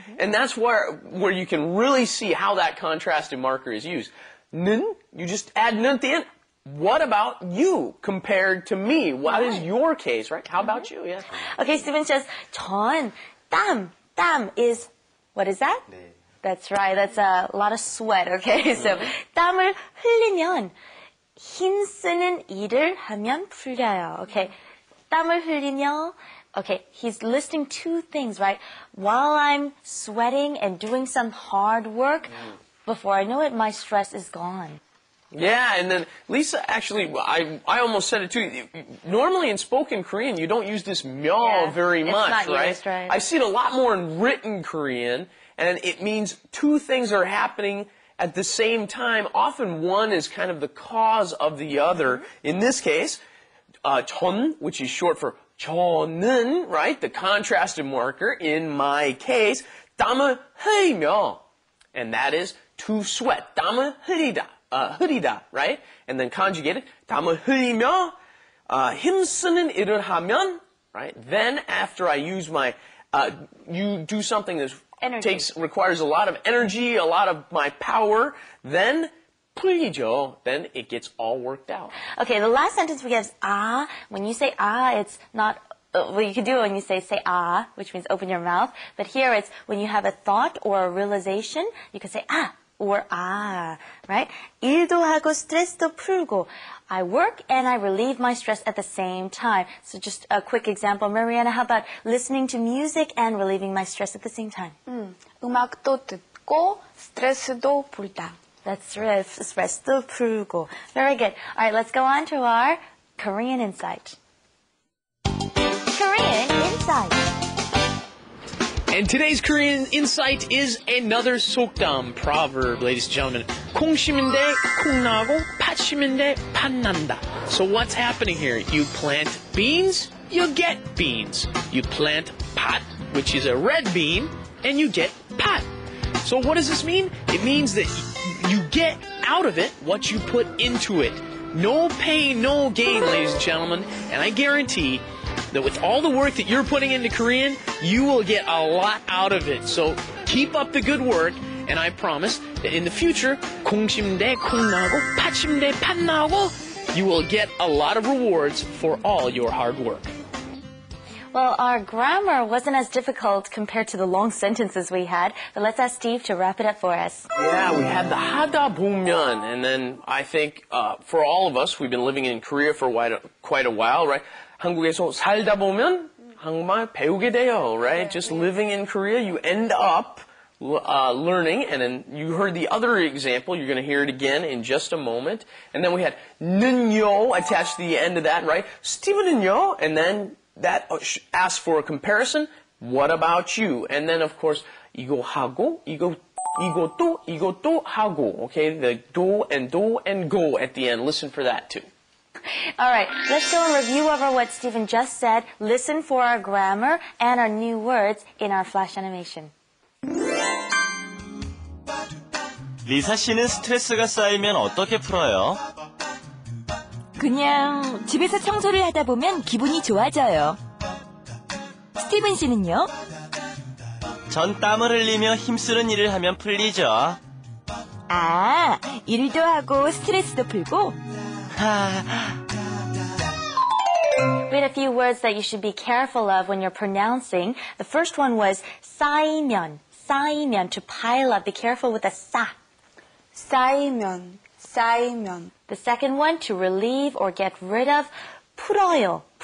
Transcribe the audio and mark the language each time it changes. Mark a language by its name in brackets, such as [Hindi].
[English] And that's where you can really see how that contrastive marker is used. 는, you just add 는 at the end. What about you compared to me? What is your case, right? How about you? Yeah. Okay, Stephen says, 전, 땀 is, what is that? [Korean] 네. [English] That's right. That's a lot of sweat, okay? [Korean] So, 땀을 흘리면 힘쓰는 일을 하면 풀려요. [English] Okay. [Korean] 땀을 흘리며, [English] okay, he's listing two things, right? While I'm sweating and doing some hard work, before I know it, my stress is gone. Yeah, and then Lisa, actually, I almost said it too. Normally in spoken Korean, you don't use this myo very it's much, not right? used, right? I see it a lot more in written Korean, and it means two things are happening at the same time. Often one is kind of the cause of the other. In this case, 전, which is short for 저는, right? The contrastive marker. In my case, [Korean] 땀을 흘리며, [English] and that is to sweat. [Korean] 땀을 흘리다. 흐리다, [English] right? And then conjugated, [Korean] 땀을 흘리며 힘쓰는 일을 하면, [English] right? Then after I use my, you do something that requires a lot of energy, a lot of my power, then 풀리죠. Then it gets all worked out. Okay, the last sentence we have is 아. When you say 아, it's not, well, you can do it when you say 아, which means open your mouth. But here it's when you have a thought or a realization, you can say 아. Or right? [Korean] 일도 하고 스트레스도 풀고. [English] I work and I relieve my stress at the same time. So just a quick example. Mariana, how about listening to music and relieving my stress at the same time? [Korean] 음악도 듣고 스트레스도 풀다. [English] That's right. [Korean] 스트레스도 풀고. [English] Very good. All right, let's go on to our Korean Insight. Korean Insight. And today's Korean insight is another 속담 proverb, ladies and gentlemen. [Korean] 콩 심은데 콩 나고 팥 심은데 팥 난다. [English] So what's happening here? You plant beans, you get beans. You plant pot, which is a red bean, and you get pot. So what does this mean? It means that you get out of it what you put into it. No pain, no gain, ladies and gentlemen. And I guarantee that with all the work that you're putting into Korean, you will get a lot out of it. So keep up the good work, and I promise that in the future, [Korean] 콩 심대 콩 나고 팥 심대 팥 나고, [English] you will get a lot of rewards for all your hard work. Well, our grammar wasn't as difficult compared to the long sentences we had, but let's ask Steve to wrap it up for us. Yeah, we had the 하다 보면, and then I think for all of us, we've been living in Korea for quite a while, right? [Korean] 한국에서 살다 보면 한국말 배우게 돼요, [English] right? Just living in Korea, you end up learning, and then you heard the other example. You're going to hear it again in just a moment. And then we had 는요 attached to the end of that, right? 스티븐은요, and then that asks for a comparison. What about you? And then, of course, [Korean] 이거 하고, 이것도 하고. [English] Okay, the do and go at the end. Listen for that too. All right, let's go and review over what Stephen just said. Listen for our grammar and our new words in our flash animation. [Korean] 리사씨는 스트레스가 쌓이면 어떻게 풀어요? 그냥 집에서 청소를 하다 보면 기분이 좋아져요. 스티븐 씨는요? 전 땀을 흘리며 힘쓰는 일을 하면 풀리죠. 아, 일도 하고 스트레스도 풀고? [English] We had a few words that you should be careful of when you're pronouncing. The first one was 쌓이면, to pile up. Be careful with the 싸. [Korean] 쌓이면. [English] The second one, to relieve or get rid of, 풀어요.